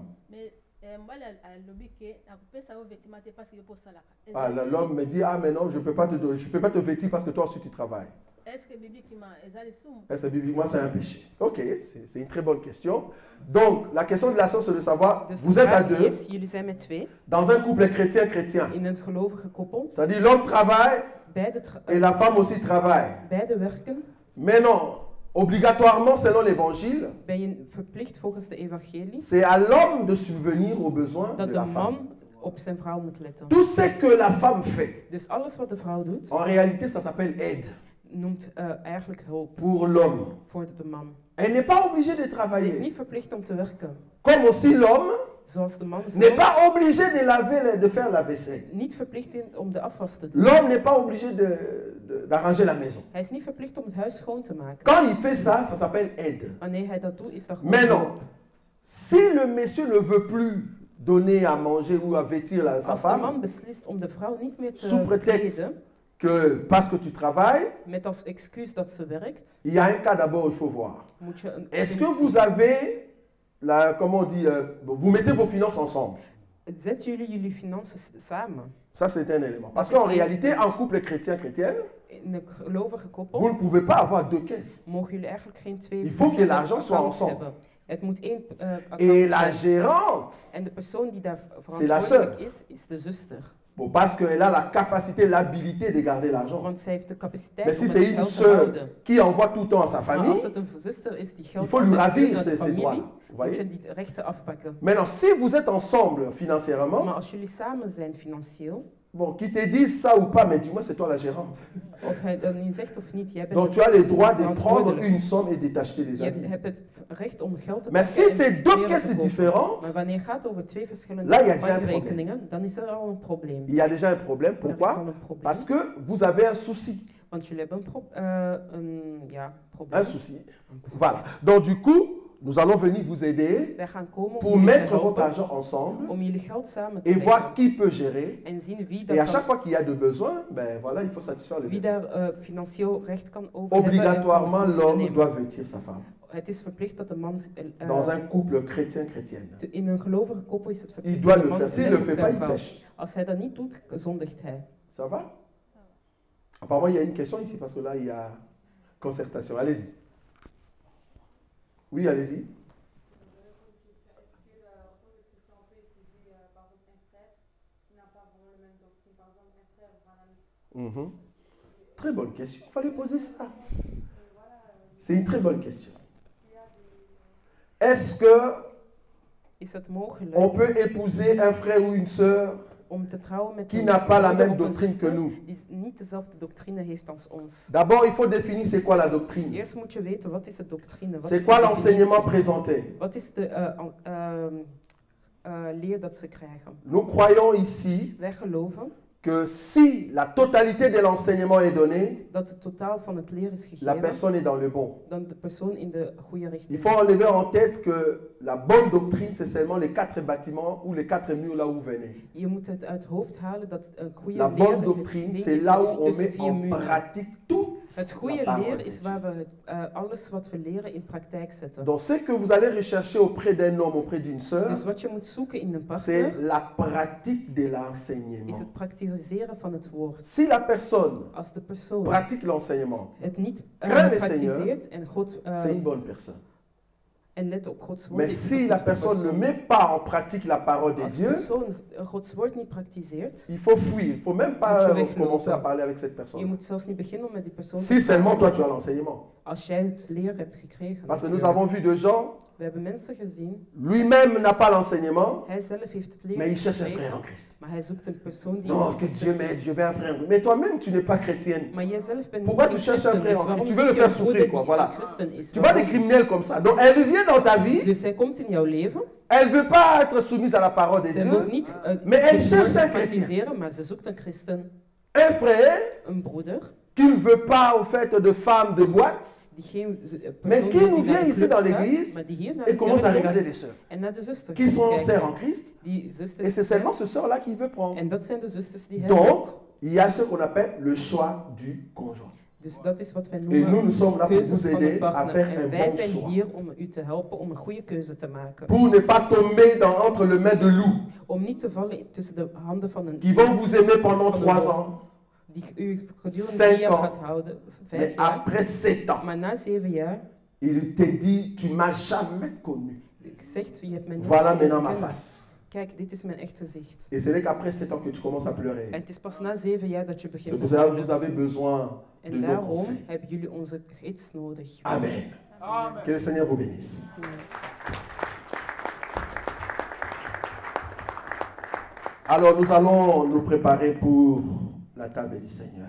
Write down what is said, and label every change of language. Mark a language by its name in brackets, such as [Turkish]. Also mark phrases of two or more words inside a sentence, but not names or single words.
[French] Mais mobali a lobby que a fait sa vêtement parce qu'il pose ça là. Ah, l'homme me dit, ah mais non, je peux pas te vêtir parce que toi aussi tu travailles. Est-ce que bibliquement [Lingala] ezali sum? [French] Est-ce que bibliquement c'est un péché? Ok, c'est une très bonne question. Donc, la question de la sœur, c'est de savoir, [Dutch] Dus [French] vous de êtes à [Dutch] vraag [French] deux, [Dutch] is, jullie zijn met twee, [French] dans un couple chrétien-chrétien. [Dutch] in een gelovige koppel. [French] C'est-à-dire l'homme travaille [Dutch] Beide, [French] et la femme aussi travaille. [Dutch] beide werken. [French] Mais non, obligatoirement selon l'évangile, [Dutch] Ben je verplicht volgens de evangelie [French] c'est à l'homme de subvenir aux besoins [Dutch] dat de de [French] la femme. [Dutch] man op zijn vrouw moet letten. [French] Tout ce que la femme fait, [Dutch] Dus alles wat de vrouw doet, [French] en réalité, ça s'appelle aide [Dutch] noemt eigenlijk hulp [French] pour l'homme. [Dutch] voor de man. [French] Elle n'est pas obligée de [Dutch] Ze is [French] travailler. [Dutch] niet verplicht om te werken. [French] Comme aussi l'homme [Dutch] Zoals de man [French] n'est [Dutch] zelf [French] pas obligé de laver, de faire la vaisselle. [Dutch] niet verplicht is om de afwas te doen. [French] L'homme n'est pas obligé d'arranger la maison. [Dutch] Hij is niet verplicht om het huis schoon te maken. [French] Quand il fait ça, ça s'appelle aide. [Dutch] Wanneer hij dat doet, is dat gewoon [French] Mais non, [Dutch] hulp. [French] si le monsieur ne veut plus donner à manger ou à vêtir sa [Dutch] Als de man [French] femme, [Dutch] beslist om de vrouw niet meer [French] sous [Dutch] te [French] prétexte [Dutch] kleden, [French] parce que tu travailles, [Dutch] met als excuus dat ze werkt, [French] il y a un cas d'abord, il faut voir. [Dutch] moet je een... [French] Est-ce que vous avez, comment on dit, vous mettez vos finances ensemble? [Dutch] Zetten jullie financiën samen? [French] Ça, c'est un élément. Parce qu'en réalité, en couple chrétien-chrétienne, [Dutch] In een gelovige koppel [French] vous ne pouvez pas avoir deux caisses. [Dutch] mogen jullie eigenlijk geen twee [French] Il faut que [Dutch] verschillende [French] l'argent soit [Dutch] accounts [French] ensemble. [Dutch] hebben. Het moet één account [French] Et la [Dutch] zijn. [French] gérante, [Dutch] En de persoon die daar [French] la [Dutch] verantwoordelijk is de zuster. [French] bon, parce qu'elle a la capacité, l'habilité de garder l'argent. [Dutch] Want zij heeft de capaciteit [French] Mais si [Dutch] om [French] c'est [Dutch] het [French] une [Dutch] geld te [French] sœur [Dutch] houden. [French] qui envoie tout le temps à sa [Dutch] Maar [French] famille, [Dutch] als het een zuster is die geld [French] il faut lui [Dutch] altijd stuurt [French] ravir [Dutch] naar de [French] ces [Dutch] familie, [French] droits-là. Vous [Dutch] moet je [French] voyez? [Dutch] die rechten afpakken. [French] Maintenant, si vous êtes ensemble financièrement, [Dutch] Maar als jullie samen zijn financieel, [French] bon, qu'ils te disent ça ou pas, mais du moins c'est toi la gérante. [Dutch] of hij dat nu zegt of niet, jij bent [French] Donc tu as le droit de prendre [Dutch] verantwoordelijk. [French] une somme et de t'acheter des [Dutch] Je [French] habits. [Dutch] hebt het recht om geld te [French] Mais [Dutch] pakken [French] si [Dutch] en [French] c'est deux [Dutch] kleren te [French] caisses [Dutch] kopen. [French] différentes, [Dutch] Maar wanneer het gaat over twee verschillende [French] là, il y a déjà un [Dutch] bankrekeningen, dan is er al een probleem. [French] il y a déjà un problème. [Dutch] Er is al [French] Pourquoi? [Dutch] een probleem. [French] Parce que vous avez un souci. [Dutch] Want jullie hebben een probleem. [French] Un souci. Voilà. Donc du coup, nous allons venir vous aider [Dutch] Wij gaan komen om [French] pour [Dutch] jullie te [French] mettre votre [Dutch] helpen, [French] argent ensemble [Dutch] om jullie geld samen te [French] et voir [Dutch] leggen. [French] qui peut gérer. [Dutch] En zien wie, [French] Et à [Dutch] dat [French] chaque [Dutch] kan, [French] fois qu'il y a de besoins, ben voilà, il faut satisfaire le [Dutch] wie [French] besoin. [Dutch] daar financieel recht kan over hebben. en [French] Obligatoirement, [Dutch] kan beslissingen [French] l'homme [Dutch] nemen. [French] doit vêtir sa femme. [Dutch] Het is verplicht dat de man... [French] Dans un couple chrétien-chrétienne. [Dutch] In een gelovige koppel is het verplicht [French] Il doit [Dutch] dat de [French] le [Dutch] man [French] faire. S'il [Dutch] let [French] ne le [Dutch] op [French] fait [Dutch] zijn [French] pas, il [Dutch] vrouw. [French] pêche. [Dutch] Als hij dat niet doet, zondigt hij. [French] Ça va? Apparemment, il y a une question ici parce que là, il y a concertation. Allez-y. Oui, allez-y. Mhm. Très bonne question. Il fallait poser ça. C'est une très bonne question. Est-ce que [Dutch] Is het mogelijk [French] on peut épouser un frère ou une sœur [Dutch] om te trouwen met [French] qui [Dutch] een [French] n'a pas la [Dutch] broeder [French] même [Dutch] of een [French] doctrine que [Dutch] zuster [French] nous? [Dutch] die niet dezelfde doctrine heeft als ons? D'abord, il faut définir c'est quoi la doctrine. Eerst moet je weten, wat is de doctrine? Wat [French] C'est [Dutch] is [French] quoi [Dutch] de [French] l'enseignement [Dutch] definitie? [French] présenté? [Dutch] Wat is de leer dat ze krijgen? [French] Nous croyons ici [Dutch] Wij geloven [French] que si la totalité de l'enseignement est donnée, [Dutch] dat het totaal van het leer is [French] la [Dutch] gegeven, [French] personne est dans le bon. [Dutch] dan de persoon in de goede [French] Il [Dutch] richting [French] faut [Dutch] is. [French] enlever en tête que la bonne doctrine, c'est seulement les 4 bâtiments ou les 4 murs là où vous venez. [Dutch] Je moet het uit het hoofd halen dat een goede [French] La [Dutch] leer [French] bonne [Dutch] het [French] doctrine, [Dutch] ding [French] c'est [Dutch] is [French] là [Dutch] met [French] où on [Dutch] tussen met 4 en muren. [French] pratique toute [Dutch] Het [French] la [Dutch] goede [French] parole [Dutch] leer [French] de [Dutch] is [French] Dieu. [Dutch] waar we alles wat we leren in praktijk zetten. [French] Donc ce que vous allez rechercher auprès d'un homme, auprès d'une sœur, [Dutch] Dus wat je moet zoeken in een [French] c'est [Dutch] pastor [French] la pratique de [Dutch] is [French] l'enseignement. [Dutch] het praktiseren van het woord. [French] Si la personne [Dutch] Als de persoon [French] pratique l'enseignement, [Dutch] het niet [French] craint le [Dutch] praktiseert en God [French] c'est une bonne personne. [Dutch] en let op Gods woord. [French] Mais [Dutch] is het [French] si [Dutch] een [French] la [Dutch] goede [French] personne ne [Dutch] persoon. [French] met pas en pratique la parole de [Dutch] Als de [French] Dieu, [Dutch] persoon Gods woord niet praktiseert, [French] il faut fuir. Il ne faut même [Dutch] moet [French] pas [Dutch] je weglopen. [French] commencer à parler avec cette [Dutch] Je [French] personne. [Dutch] moet zelfs niet beginnen om met die persoon [French] Si [Dutch] te [French] seulement [Dutch] praten [French] toi tu as l'enseignement. [Dutch] als jij het leer hebt gekregen. [French] Parce que nous [Dutch] natuurlijk. [French] avons vu des gens, [Dutch] We hebben mensen gezien, [French] lui-même n'a pas l'enseignement, [Dutch] hij zelf heeft het leer [French] mais il cherche un [Dutch] gekregen, [French] frère en Christ. [Dutch] maar hij zoekt een persoon die [French] Non, [Dutch] in [French] que [Dutch] Christus [French] Dieu m'aide, is. je veux un frère. Mais toi-même, tu n'es pas chrétienne. [Dutch] Maar jij zelf bent [French] Pourquoi [Dutch] geen [French] tu cherches un [Dutch] christen, [French] frère [Dutch] dus [French] en [Dutch] waarom [French] Christ? Tu veux [Dutch] zoek [French] le [Dutch] je [French] faire [Dutch] een broeder [French] souffrir, quoi. [Dutch] die [French] Voilà. [Dutch] een christen is? [French] Tu vois des [Dutch] Waarom? [French] criminels comme ça. Donc elle vient dans ta vie, [Dutch] Dus zij komt in jouw leven, [French] elle ne veut pas être soumise à la parole de [Dutch] zij wil [French] Dieu. [Dutch] niet [French] Mais elle [Dutch] het woord [French] cherche un chrétien. [Dutch] praktiseren, maar ze zoekt een christen, [French] Un frère [Dutch] een broeder, [French] qui ne veut pas, au fait, de femmes de boîte, [Dutch] die geen [French] mais [Dutch] persoon [French] qui [Dutch] is [French] nous [Dutch] die naar [French] vient [Dutch] de [French] ici [Dutch] club [French] dans [Dutch] gaat, [French] l'église [Dutch] maar die hier naar [French] et [Dutch] de [French] commence à [Dutch] kerk [French] regarder [Dutch] komt [French] les sœurs [Dutch] en naar de zusters [French] qui sont [Dutch] kijkt. [French] sœurs en Christ. [Dutch] Die zusters [French] Et c'est seulement [Dutch] zijn- [French] ce sœur-là qu'il veut prendre. [Dutch] en dat zijn de zusters die hij [French] Donc, [Dutch] heeft. [French] il y a ce qu'on appelle le choix du conjoint. [Dutch] Dus dat is wat wij [French] Et [Dutch] noemen [French] nous sommes là pour [Dutch] keuze [French] vous [Dutch] van de [French] aider à [Dutch] partner. [French] faire un [Dutch] En wij [French] bon [Dutch] zijn [French] choix. [Dutch] hier om u te helpen om een goede keuze te maken. [French] Pour ne pas tomber entre les mains de loups [Dutch] Om niet te vallen tussen de handen van een [French] qui vont vous aimer pendant [Dutch] van een [French] 3 [Dutch] wolf, [French] ans, [Dutch] die u gedurende [French] 5 [Dutch] 3 jaar [French] ans, [Dutch] gaat houden, 5 [French] mais [Dutch] jaar. [French] après 7 ans, [Dutch] Maar na 7 jaar [French] il te dit, tu m'as jamais connu. [Dutch] zegt, je hebt mij nooit [French] Voilà maintenant ma [Dutch] gekend. [French] face. [Dutch] Kijk, dit is mijn echt gezicht. [French] Et ce n'est qu'après 7 ans que tu commences à pleurer. [Dutch] En het is pas na 7 jaar dat je [French] C'est [Dutch] begint [French] pour [Dutch] te [French] ça que [Dutch] huilen. [French] vous avez besoin de [Dutch] En [French] nos [Dutch] daarom [French] conseils. [Dutch] hebben jullie onze gids nodig. [French] Amen. Que le Seigneur vous bénisse. Alors nous allons nous préparer pour la table du Seigneur.